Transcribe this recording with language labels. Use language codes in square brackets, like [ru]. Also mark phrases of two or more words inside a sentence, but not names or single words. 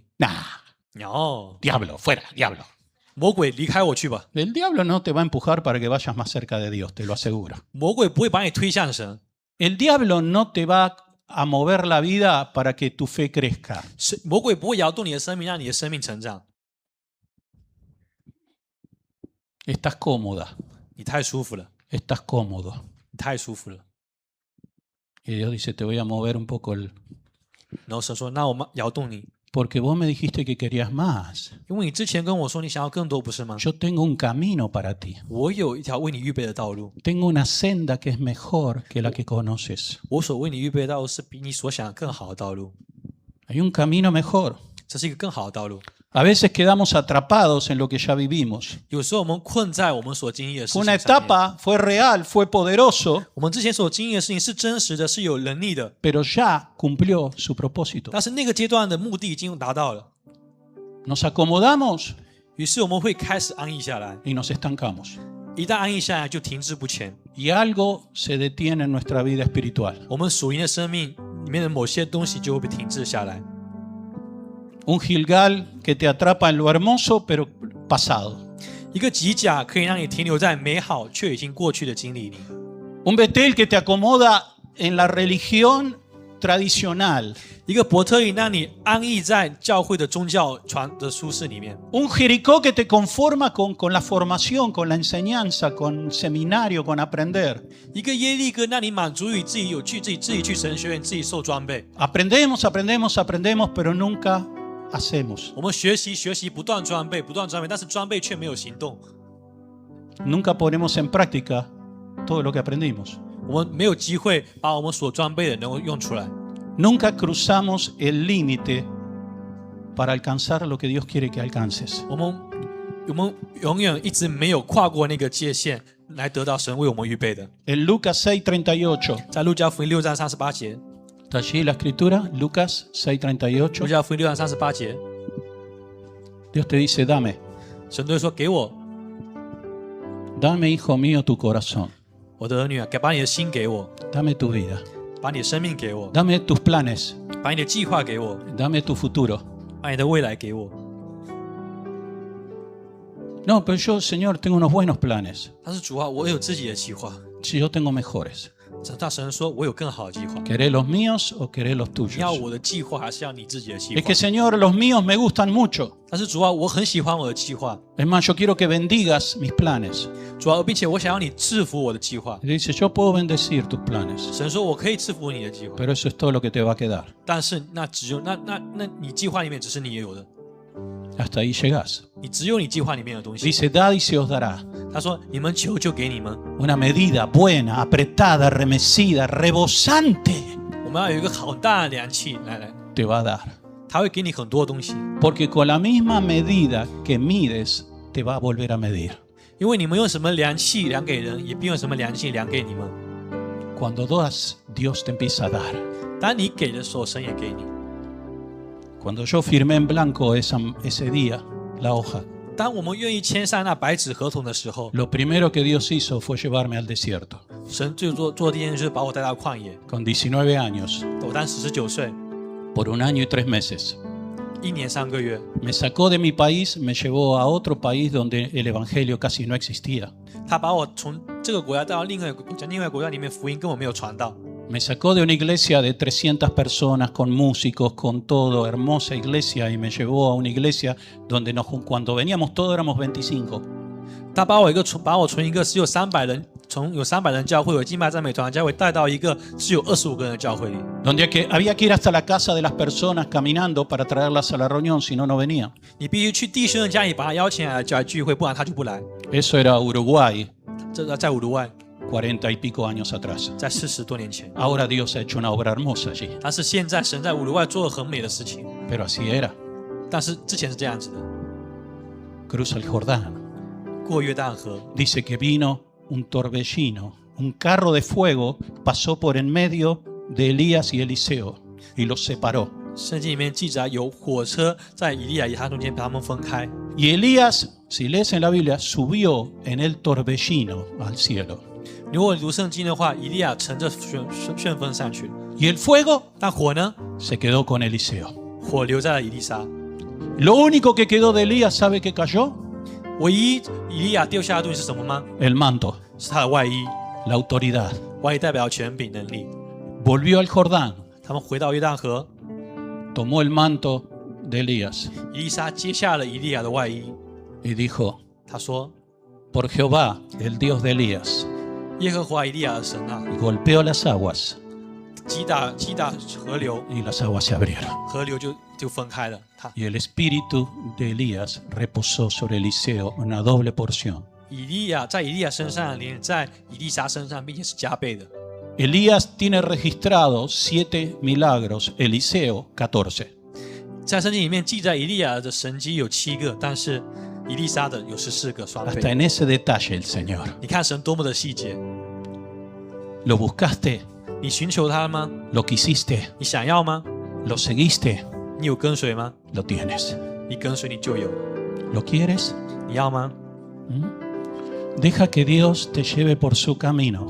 [es] Nah, 哦， diablo, fuera, diablo. [zh] 魔鬼离开我去吧！ [es] El diablo no te va a empujar para que vayas más cerca de Dios, te lo aseguro. [zh] 魔鬼不会把你推向神， [es] El diablo no te va a mover la vida para que tu fe crezca. [zh] 魔鬼不会摇动你的生命，让你的生命成长。 [es] Estás cómoda. [zh] 你太舒服了， [es] estás cómodo. [zh] 你太舒服了。 [es] Y Dios dice, te voy a mover un poco [zh] 然后神说：“那我们摇动你， [es] porque vos me dijiste que querías más. [zh] 因为你之前跟我说你想要更多，不是吗？ [es] Yo tengo un camino para ti. [zh] 我有一条为你预备的道路， [es] Tengo una senda que es mejor que la que conoces. [zh] 我所为你预备的道路是比你所想的更好的道路， [es] Hay un camino mejor. [zh] 这是一个更好的道路。 [es] A veces quedamos atrapados en lo que ya vivimos. [zh] 有时候我们困在我们所经历的事 [es] Fue [zh] 情 [es] una [zh] 上面。 [es] etapa, fue real, fue poderoso, [zh] 我们之前所经历的事情是真实的，是有能力的， [es] pero ya cumplió su propósito. [zh] 但是那个阶段的目的已经达到了。 [es] Nos acomodamos [zh] 于是我们会开始安逸下来， [es] y nos estancamos. [zh] 一旦安逸下来就停滞不前。 [es] Y algo se detiene en nuestra vida espiritual. [zh] 我们属灵的生命里面的某些东西就会被停滞下来。 [es] Un Gilgal que te atrapa en lo hermoso, pero pasado. [zh] 一个机甲可以让你停留在美好却已经过去的经历里， [es] Un Betel que te acomoda en la religión tradicional. [zh] 一个伯特利让你安逸在教会的宗教传的舒适里面， [es] Un Jericó que te conforma con la formación, con la enseñanza, con seminario, con aprender. [zh] 一个耶利哥让你满足于自己有去自己去神学院，自己受装备。 [es] Aprendemos, aprendemos, aprendemos, pero nunca hacemos. [zh] 我们学习，不断装备，但是装备却没有行动。 [es] Nunca ponemos en práctica todo lo que aprendimos. [zh] 我们没有机会把我们所装备的能够用出来。 [es] Nunca cruzamos el límite para alcanzar lo que Dios quiere que alcances. [zh] 我们永远一直没有跨过那个界限，来得到神为我们预备的。 [es] En Lucas 6:38, [zh] 在路加福音6章38节， [es] ¿está allí la escritura? Lucas [zh] 路 [es] 6:38. [zh] 加福音6章38节， [es] Dios te dice, dame, [zh] 神都会说：“给我， [es] dame, hijo mío, tu corazón. [zh] 我的儿女啊，把你的心给我， [es] Dame tu vida. [zh] 把你的生命给我， [es] Dame tus planes. [zh] 把你的计划给我， [es] Dame tu futuro. [zh] 把你的未来给我。 [es] No, pero yo, Señor, tengo unos buenos planes. [zh] 但是主啊，我有自己的计划。 [es] Si yo tengo mejores. [zh] 大神说：“我有更好的计划。 [es] ¿Querés los míos o querés los [zh] 你要 [es] tuyos? [zh] 我的计划，还是要你自己的计 [es] Es [zh] 划 [es] que, Señor, los míos me gustan mucho. [zh] 但是主啊，我很喜欢我的计划， [es] Es más, yo quiero que bendigas mis planes. [zh] 主啊，并且我想要你制服我的计划。 [es] Y dice, yo puedo bendecir tus planes, [zh] 神说：“我可以制服你的计划， [es] pero eso es todo lo que te va a quedar. [zh] 但是那只有那你计划里面只是你也有的， [es] Hasta ahí llegás. [zh] 你只有你计划里面的东西。 [es] Dice, dad y se os dará. ” [zh] 他说：“你们求就给你们。 [es] Una medida buena, apretada, remecida, rebosante, [zh] 我们要有一个好大的量器，来， [es] te va a dar. [zh] 他会给你很多东西， [es] Porque con la misma medida que mides, te va a volver a medir. [zh] 因为你们用什么量器量给人，也必用什么量器量给你们。 [es] Cuando das, Dios te empieza a dar. [zh] 当你给的时候，神也给你。 [es] Cuando yo firmé en blanco ese día la hoja, [zh] 当我们愿意签上那白纸合同的时候， [es] lo primero que Dios hizo fue llevarme al desierto. [zh] 神最做第一件事就是把我带到旷野。 [es] Con 19 años, [zh] 我当时19岁 [es] por 1 año y 3 meses. [zh] ，1 年3个月， [es] Me sacó de mi país, me llevó a otro país donde el evangelio casi no existía. [zh] 他把我从这个国家带到另外一个国家里面，福音根本没有传到。 [es] Me sacó de una iglesia de 300 personas, con músicos, con todo, hermosa iglesia, y me llevó a una iglesia donde cuando veníamos todos éramos 25. [zh] 他把我从一个只有300人，从有300人教会，有敬拜赞美团教会，带到一个只有25个人的教会里， [es] Donde había que ir hasta la casa de las personas caminando para traerlas a la reunión, si no, no venían. [zh] 你必须去弟兄的家里把他邀请来聚会，不然他就不来。 [es] Eso era Uruguay, [zh] 这在乌鲁外， [es] 40 y pico años atrás. [zh] 在40多年前。 [es] Ahora Dios ha hecho una obra hermosa allí. [zh] 但是现在神在乌鲁外做了很美的事情， [es] Pero así era. [zh] 但是之前是这样子的： [es] Cruza el Jordán. [zh] 过约旦河， [es] Dice que vino un torbellino, un carro de fuego pasó por en medio de Elías y Eliseo y los separó. [zh] 圣经里面记载有火车在以利亚与他中间把他们分开。 [es] Y Elías, si lees en la Biblia, subió en el torbellino al cielo. [zh] 如果读圣经的话，以利亚乘着旋风上去， [es] Y el fuego [zh] 但火呢？ [es] se quedó con Eliseo. [zh] 火留在了以利沙。 [es] Lo único que quedó de Elías, ¿sabe qué cayó? [zh] 唯一以利亚丢下的东西是什么吗？ [es] El manto, [zh] 是他的外衣， [es] la autoridad. [zh] 外衣代表权柄能力。 [es] Volvió al Jordán, [zh] 他们回到约旦河， [es] tomó el manto de Elías [zh] 以利沙接下了以利亚的外衣， [es] y dijo, [zh] 他说 [es] por Jehová, el Dios de Elías, [zh] 耶和华以利亚的神啊， [es] y golpeó las aguas [zh] 击打河流， [es] y las aguas se abrieron. [zh] 河流就分开了。他 [es] Y el espíritu de Elías reposó sobre Eliseo una doble porción. [zh] 以利亚身上连在以利沙身上，并且是加倍的。 [es] Elías tiene registrados 7 milagros, Eliseo 14. [zh] 在圣经里面记载以利亚的神迹有7个，但是以利沙的有14个，双 [es] Hasta [zh] 倍。 [es] en ese detalle el Señor. [zh] 你看神多么的细节， [es] ¿Lo buscaste? [zh] 你寻求他吗？ [es] ¿Lo quisiste? [zh] 你想要吗？ [es] ¿Lo seguiste? [zh] 你有跟随吗？ [es] Lo tienes. [zh] 你跟随你就有， [es] ¿Lo quieres? [zh] 你要吗？ [es] Deja que Dios te lleve por su camino.